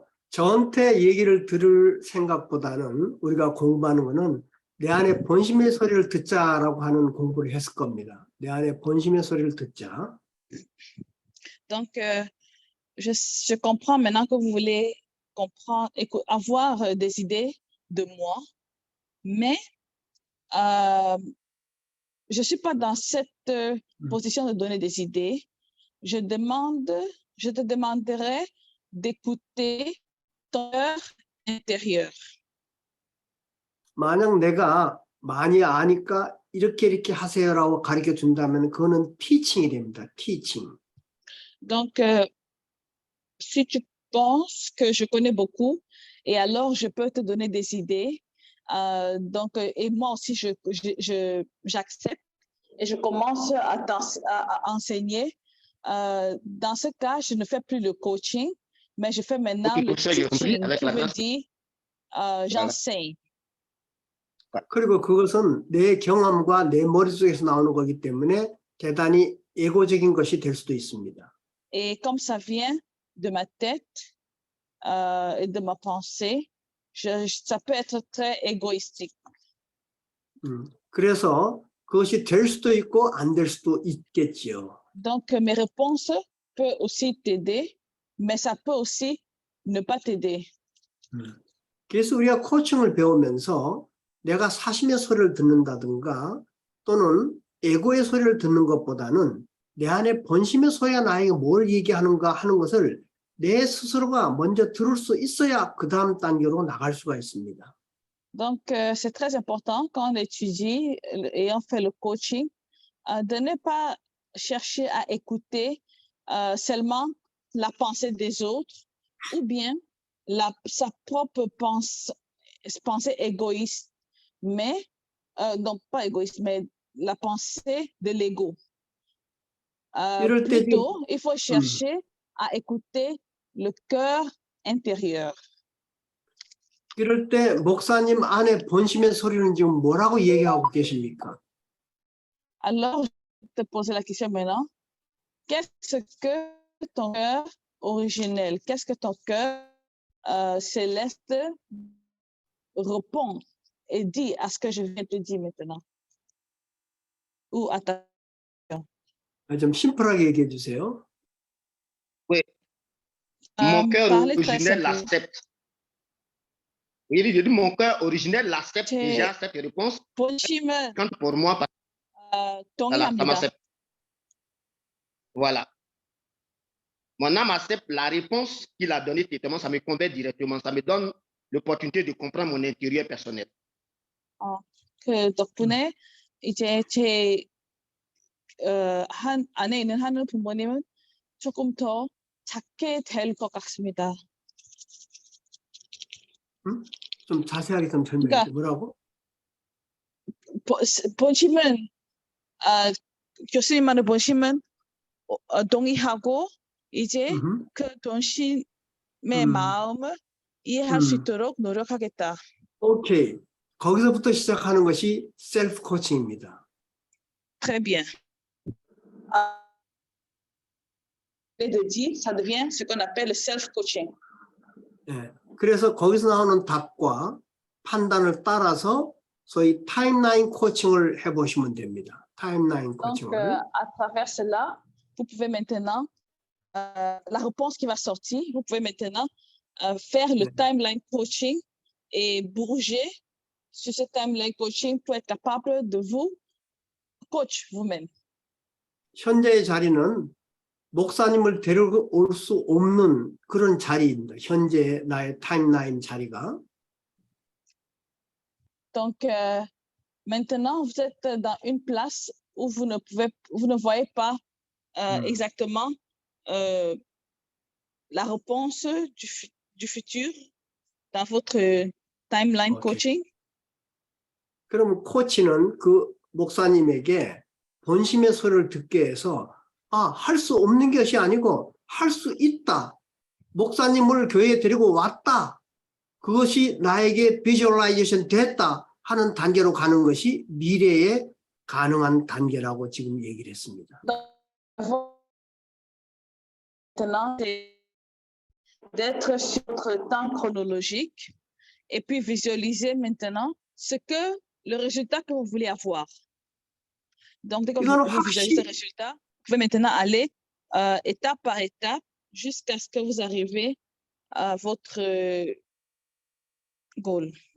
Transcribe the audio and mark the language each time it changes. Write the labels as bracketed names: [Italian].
[Korean] 저한테 얘기를 들을 생각보다는 우리가 공부하는 거는 내 안에 본심의 소리를 듣자라고 하는 공부를 했을 겁니다. 내 안에 본심의 소리를 듣자. [French] Donc, je comprends maintenant que vous voulez avoir des idées de moi, mais je ne suis pas dans cette position de donner des idées. Je te demanderai d'écouter ton cœur intérieur. [Korean] 만약 내가 많이 아니까 이렇게 하세요라고 가르쳐 준다면 그거는 티칭이 됩니다. 티칭. [French] Donc, si tu penses que je connais beaucoup, et alors je peux te donner des idées, donc, et moi aussi, j'accepte et je commence à enseigner. Dans ce cas, je ne fais plus le coaching, mais je fais maintenant le teaching, qui veut dire j'enseigne. [Korean] 그리고 그것은 내 경험과 내 머릿속에서 나오는 거기 때문에 대단히 에고적인 것이 될 수도 있습니다. [French] Et comme ça vient de ma tête et de ma pensée, ça peut être très égoïstique. [Korean] 그래서 그것이 될 수도 있고 안 될 수도 있겠지요. [French] Donc, mes réponses peuvent aussi t'aider, mais ça peut aussi ne pas t'aider. [Korean] 그래서 우리가 코칭을 배우면서 내가 사심의 소리를 듣는다든가 또는 에고의 소리를 듣는 것보다는 내 안에 본심의 소리가 나에게 뭘 얘기하는가 하는 것을 내 스스로가 먼저 들을 수 있어야 그 다음 단계로 나갈 수가 있습니다. [French] Donc, c'est très important quand on étudie et on fait le coaching, de ne pas chercher à écouter seulement la pensée des autres ou bien sa propre pensée égoïste, mais non pas égoïste, mais la pensée de l'ego. Plutôt, il faut chercher à écouter le cœur intérieur. [Korean] 이럴 때 목사님 안에 본심의 소리는 지금 뭐라고 얘기하고 계십니까? [French] Alors, je vais te poser la question maintenant. Qu'est-ce que ton cœur originel, qu'est-ce que ton cœur céleste répond et dit à ce que je viens de te dire maintenant? Ou à ta [Korean] 좀 심플하게 얘기해 주세요. [French] Oui. Mon cœur originel l'accepte. Oui, j'ai dit mon cœur originel l'accepte [Korean] 제 [French] déjà cette réponse. [Korean] 본심은 [French] Quand pour moi, voilà, ça [Korean] 동의합니다. [French] m'accepte. Voilà. Mon âme accepte la réponse qu'il a donnée directement, ça me convainc directement, ça me donne l'opportunité de comprendre mon intérieur personnel. [Korean] 그 덕분에 이제 제 안에 있는 하늘 부모님은 조금 더 작게 될 것 같습니다. 좀 자세하게 좀 설명해 그러니까 주세요. 뭐라고? 본심은 교수님 말의 본심은 동의하고 이제 그 본심의 마음을 이해할 수 있도록 노력하겠다. 오케이. 거기서부터 시작하는 것이 셀프 코칭입니다. [French] Très bien. Ça devient ce qu'on appelle le self-coaching. [Korean] 네. 그래서 거기서 나오는 답과 판단을 따라서 소위 타임라인 코칭을 해보시면 됩니다. 타임라인 [French] Donc, [Korean] 코칭을. [French] à travers cela, vous pouvez maintenant, la réponse qui va sortir, vous pouvez maintenant faire le timeline coaching et bouger sur ce timeline coaching pour être capable de vous coach vous-même. [Korean] 현재의 자리는 목사님을 데려올 수 없는 그런 자리입니다. 현재 나의 타임라인 자리가. [French] Donc, maintenant, vous êtes dans une place où vous ne voyez pas exactement la réponse du futur dans votre timeline coaching. [Korean] 그러면 코치는 그 목사님에게 본심의 소리를 듣게 해서 할 수 없는 것이 아니고 할 수 있다. 목사님을 교회에 데리고 왔다. 그것이 나에게 비주얼라이제이션 됐다 하는 단계로 가는 것이 미래에 가능한 단계라고 지금 얘기를 했습니다. [French] Maintenant, c'est d'être sur votre temps chronologique et puis visualiser maintenant le résultat que vous voulez avoir. Donc, dès que vous visualisez ce résultat, vous pouvez maintenant aller étape par étape jusqu'à ce que vous arrivez à votre goal.